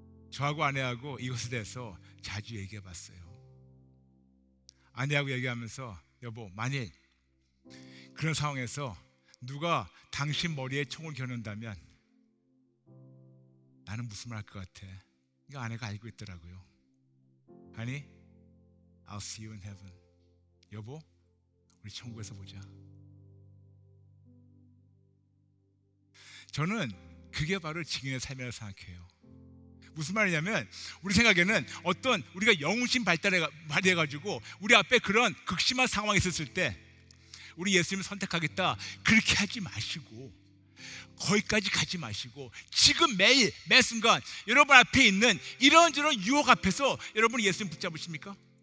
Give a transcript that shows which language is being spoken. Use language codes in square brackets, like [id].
[ko] 저하고 아내하고 이것에 대해서 자주 얘기해 봤어요. 아내하고 얘기하면서 여보, 만일 그런 상황에서 누가 당신 머리에 총을 겨눈다면 나는 무슨 말 할 것 같아? 이거 아내가 알고 있더라고요. 아니, [en] I'll see you in heaven. [ko] 여보, 우리 천국에서 보자. 저는 그게 바로 증인의 삶이라고 생각해요. 무슨 말이냐면 우리 생각에는 어떤 우리가 영웅심 발달해가지고 우리 앞에 그런 극심한 상황이 있었을 때 우리 예수님을 선택하겠다 그렇게 하지 마시고 거기까지 가지 마시고 지금 매일 매 순간 여러분 앞에 있는 이런저런 유혹 앞에서 여러분 예수님 붙잡으십니까?